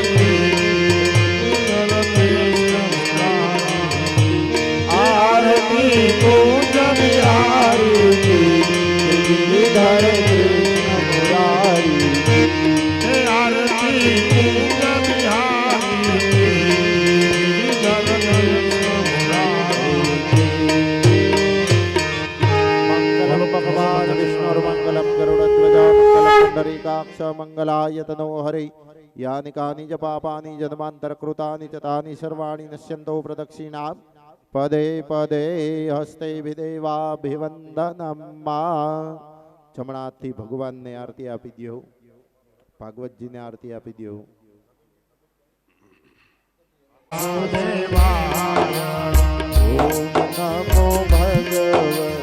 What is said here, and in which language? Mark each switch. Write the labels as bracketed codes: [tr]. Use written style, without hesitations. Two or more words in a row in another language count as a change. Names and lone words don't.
[hi] आरती कुंज बिहारी की गिरिधर कृष्ण मुरारी की. हे आरती कुंज बिहारी गिरिधर कृष्ण मुरारी [sa] मंगलम भगवान विष्णु मंगलम गरुड़ध्वज मंगलम पुंडरीकाक्ष मंगलाय तनो हरि. यानि कानि च पापानि जन्मांतर कृतानि च तानि सर्वाणि नश्यन्तो प्रदक्षिणा पदे पदे हस्ते विदेवाभिवन्दनं मा [gu] જમણા હાથથી ભગવાનને આરતી આપી દો, ભાગવતજીને આરતી આપી દો. [sa] દેવાય ओम नमो भगवते